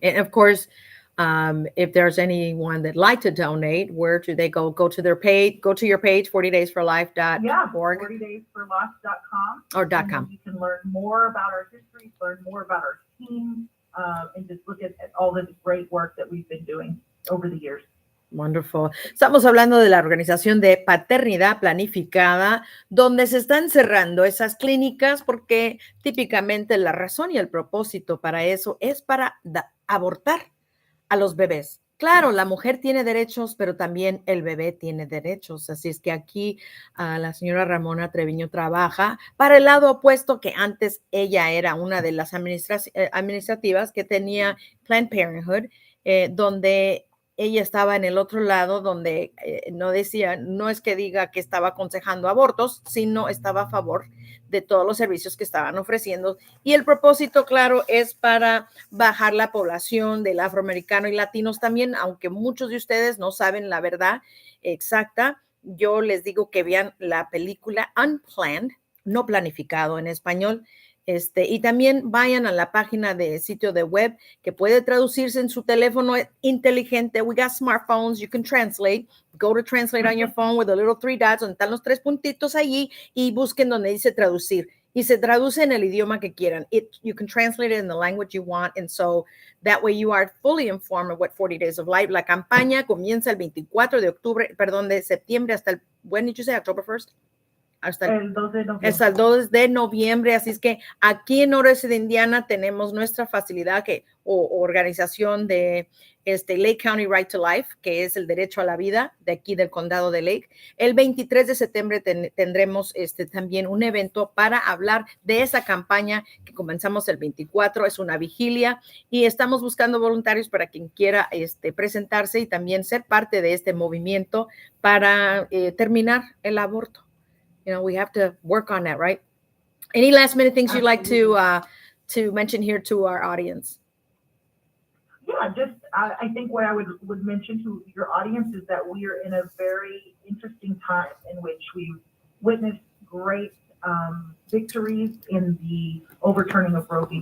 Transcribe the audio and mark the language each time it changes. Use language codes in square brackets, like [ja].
[en] And of course, if there's anyone that'd like to donate, where do they go? Go to their page, go to your page, 40daysforlife.org. Yeah, 40daysforlife.com. Or .com. You can learn more about our history, learn more about our team, and just look at all the great work that we've been doing over the years. Wonderful. [es] Estamos hablando de la organización de paternidad planificada, donde se están cerrando esas clínicas porque típicamente la razón y el propósito para eso es para abortar a los bebés. Claro, la mujer tiene derechos, pero también el bebé tiene derechos. Así es que aquí la señora Ramona Trevino trabaja para el lado opuesto, que antes ella era una de las administrativas que tenía Planned Parenthood, donde ella estaba en el otro lado, donde no es que diga que estaba aconsejando abortos, sino estaba a favor de todos los servicios que estaban ofreciendo. Y el propósito, claro, es para bajar la población del afroamericano y latinos también, aunque muchos de ustedes no saben la verdad exacta. Yo les digo que vean la película Unplanned, no planificado en español. Y también vayan a la página de sitio de web que puede traducirse en su teléfono inteligente. [en] We got smartphones, you can translate. Go to translate on your phone with the little 3 dots, [es] donde están los 3 puntitos allí, y busquen donde dice traducir. Y se traduce en el idioma que quieran. [en] You can translate it in the language you want, and so that way you are fully informed of what 40 Days of Life. [es] La campaña comienza el 24 de septiembre hasta el, [en] when did you say, October 1st? [es] Hasta el 2 de noviembre. Hasta el 2 de noviembre, así es que aquí en Noreste de Indiana tenemos nuestra facilidad o organización de Lake County Right to Life, que es el derecho a la vida de aquí del condado de Lake. El 23 de septiembre tendremos también un evento para hablar de esa campaña que comenzamos el 24, es una vigilia y estamos buscando voluntarios para quien quiera presentarse y también ser parte de este movimiento para terminar el aborto. [en] You know, we have to work on that, right? Any last minute things you'd like to mention here to our audience? Yeah, just I think what I would mention to your audience is that we are in a very interesting time in which we've witnessed great victories in the overturning of Roe v.